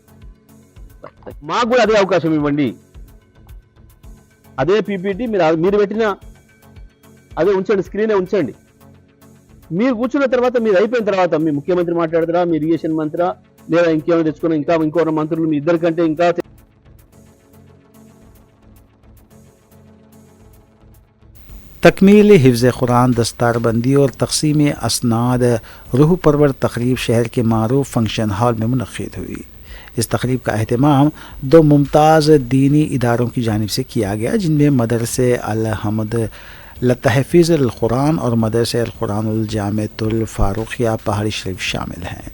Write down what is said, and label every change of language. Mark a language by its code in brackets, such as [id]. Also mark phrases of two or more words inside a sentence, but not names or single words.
[te] మాకు కూడా అదే అవకాశం ఇవ్వండి. అదే పీపీటీ మీరు పెట్టిన అదే ఉంచండి, స్క్రీనే ఉంచండి. మీరు కూర్చున్న తర్వాత, మీరు అయిపోయిన తర్వాత మీ ముఖ్యమంత్రి మాట్లాడతారా, మీ ఇరిగేషన్ మంత్రా, లేదా ఇంకేమైనా తెచ్చుకున్న ఇంకో మంత్రులు మీ ఇద్దరికంటే ఇంకా [ur] تکمیل حفظ قرآن، دستار بندی اور تقسیم اسناد روح پرور تقریب شہر کے معروف فنکشن ہال میں منعقد ہوئی. اس تقریب کا اہتمام 2 ممتاز دینی اداروں کی جانب سے کیا گیا، جن میں مدرسے الحمد لتحفیظ القرآن اور مدرسہ القرآن الجامعۃ الفاروقیہ پہاڑی شریف شامل ہیں۔